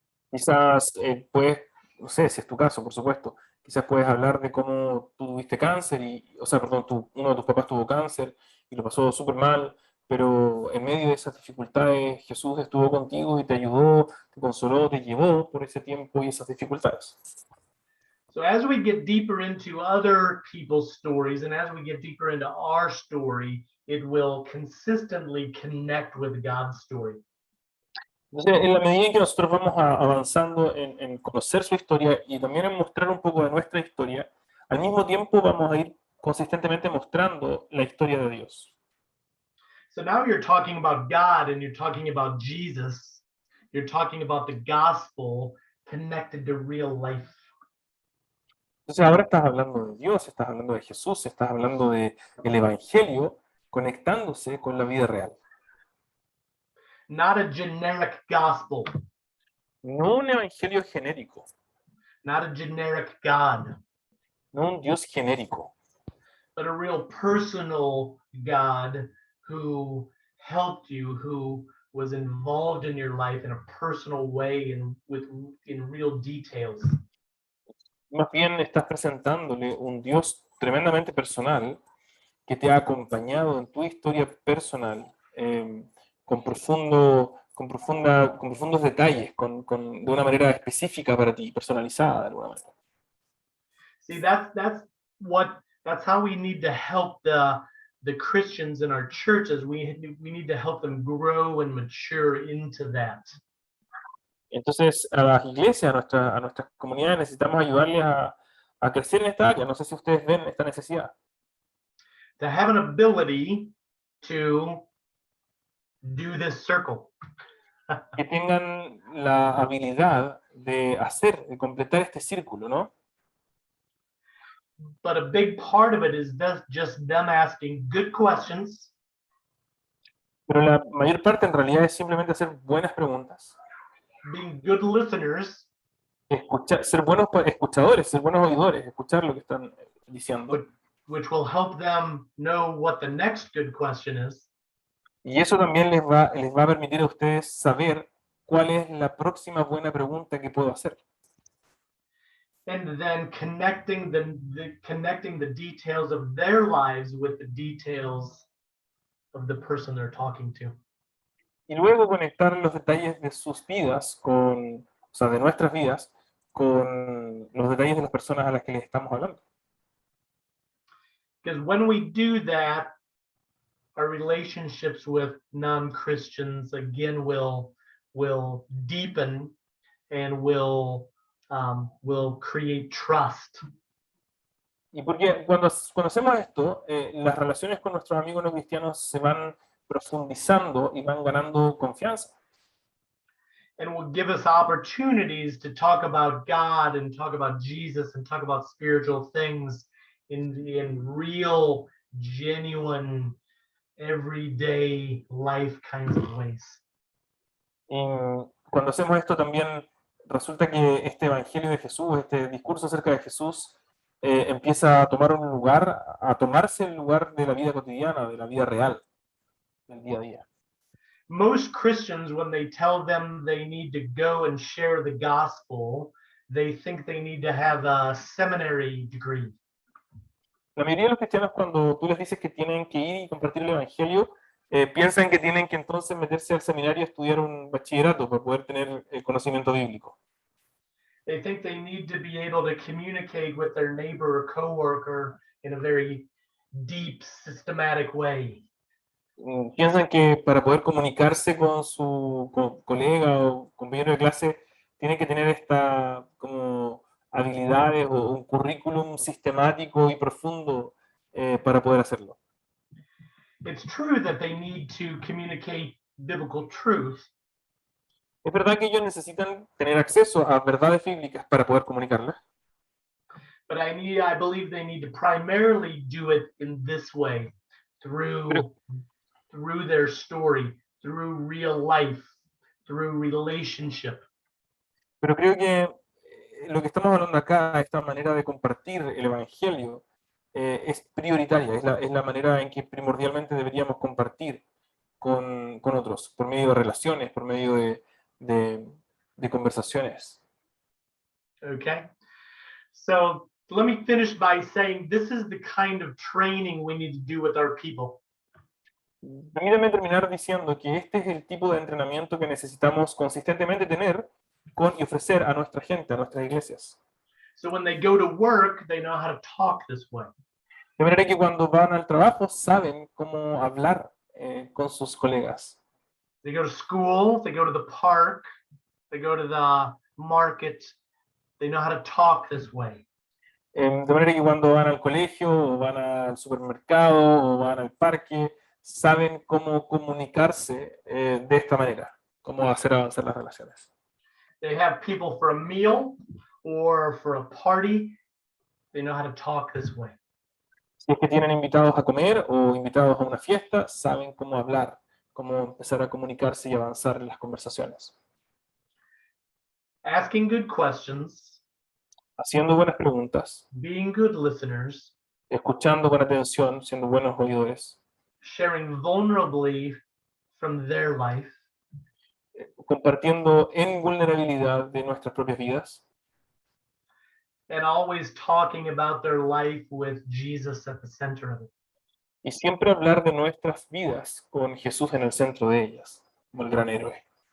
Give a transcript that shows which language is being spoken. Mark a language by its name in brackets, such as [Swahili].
[Spanish] Quizás puedes, no sé si es tu caso, por supuesto, quizás puedes hablar de cómo tú tuviste cáncer, uno de tus papás tuvo cáncer y lo pasó súper mal, pero en medio de esas dificultades Jesús estuvo contigo y te ayudó, te consoló, te llevó por ese tiempo y esas dificultades. [English] So as we get deeper into other people's stories and as we get deeper into our story, it will consistently connect with God's story. [Spanish] Entonces, en la medida en que nosotros vamos avanzando en conocer su historia y también en mostrar un poco de nuestra historia, al mismo tiempo vamos a ir consistentemente mostrando la historia de Dios. [English] So now you're talking about God and you're talking about Jesus. You're talking about the gospel connected to real life. [Spanish] Entonces ahora estás hablando de Dios, estás hablando de Jesús, estás hablando de el Evangelio conectándose con la vida real. [English] Not a generic gospel, [Spanish] No un evangelio genérico, [English] not a generic God, [Spanish] no un Dios genérico, [English] but a real personal God who helped you, who was involved in your life in a personal way and in real details. [Spanish] más bien estás presentándole un Dios tremendamente personal que te ha acompañado en tu historia personal con profundos detalles, de una manera específica para ti, personalizada de alguna manera. [English] See, that's how we need to help the Christians in our churches. We need to help them grow and mature into that. [Spanish] Entonces, a las iglesias, a nuestras comunidades, necesitamos ayudarles a crecer en esta área. No sé si ustedes ven esta necesidad. [English] To have an ability to do this circle. [Spanish] Que tengan la habilidad de completar este círculo, ¿no? [English] But a big part of it is just them asking good questions. [Spanish] Pero la mayor parte en realidad es simplemente hacer buenas preguntas. [English] Being good listeners. [Spanish] Ser buenos escuchadores, ser buenos oidores, escuchar lo que están diciendo. [English] Which will help them know what the next good question is. [Spanish] Y eso también les va a permitir a ustedes saber cuál es la próxima buena pregunta que puedo hacer. [English] And then connecting the details of their lives with the details of the person they're talking to. [Spanish] Y luego conectar los detalles de sus vidas o sea, de nuestras vidas, con los detalles de las personas a las que les estamos hablando. [English] Because when we do that, our relationships with non-Christians again will deepen and will create trust. [Spanish] Y porque cuando hacemos esto, las relaciones con nuestros amigos no cristianos se van profundizando y van ganando confianza. [English] And will give us opportunities to talk about God and talk about Jesus and talk about spiritual things in real, genuine, everyday life kinds of ways. [Spanish] Y cuando hacemos esto también resulta que este evangelio de Jesús, este discurso acerca de Jesús, empieza a tomarse el lugar de la vida cotidiana, de la vida real, del día a día. [English] Most Christians, when they tell them they need to go and share the gospel, they think they need to have a seminary degree. [Spanish] La mayoría de los cristianos, cuando tú les dices que tienen que ir y compartir el evangelio, piensan que tienen que entonces meterse al seminario y estudiar un bachillerato para poder tener el conocimiento bíblico. [English] They think they need to be able to communicate with their neighbor or coworker in a very deep, systematic way. [Spanish] Piensan que para poder comunicarse con su colega o compañero de clase, tienen que tener esta como habilidades o un currículum sistemático y profundo para poder hacerlo. [English] It's true that they need to communicate biblical truth. [Spanish] Es verdad que ellos necesitan tener acceso a verdades bíblicas para poder comunicarlas. [English] But I believe they need to primarily do it in this way, through their story, through real life, through relationship. [Spanish] Pero creo que lo que estamos hablando acá, esta manera de compartir el evangelio, es prioritaria, es la manera en que primordialmente deberíamos compartir con otros, por medio de relaciones, por medio de conversaciones. [English] Okay, so let me finish by saying this is the kind of training we need to do with our people. [Spanish] Permítame terminar diciendo que este es el tipo de entrenamiento que necesitamos consistentemente tener y ofrecer a nuestra gente, a nuestras iglesias. [English] So when they go to work, they know how to talk this way. [Spanish] De manera que cuando van al trabajo saben cómo hablar con sus colegas. [English] They go to school, they go to the park, they go to the market, they know how to talk this way. [Spanish] De manera que cuando van al colegio, o van al supermercado, o van al parque, saben cómo comunicarse de esta manera, cómo hacer avanzar las relaciones. [English] They have people for a meal or for a party. They know how to talk this way. [Spanish] Si es que tienen invitados a comer o invitados a una fiesta, saben cómo hablar, cómo empezar a comunicarse y avanzar en las conversaciones. [English] Asking good questions, [Spanish] Haciendo buenas preguntas, [English] being good listeners, [Spanish] escuchando con atención, siendo buenos oidores, [English] sharing vulnerably from their life, [Spanish] compartiendo en vulnerabilidad de nuestras propias vidas [English] and always talking about their life with Jesus at the center of it. [Spanish] y siempre hablar de nuestras vidas con Jesús en el centro de ellas, como el gran héroe.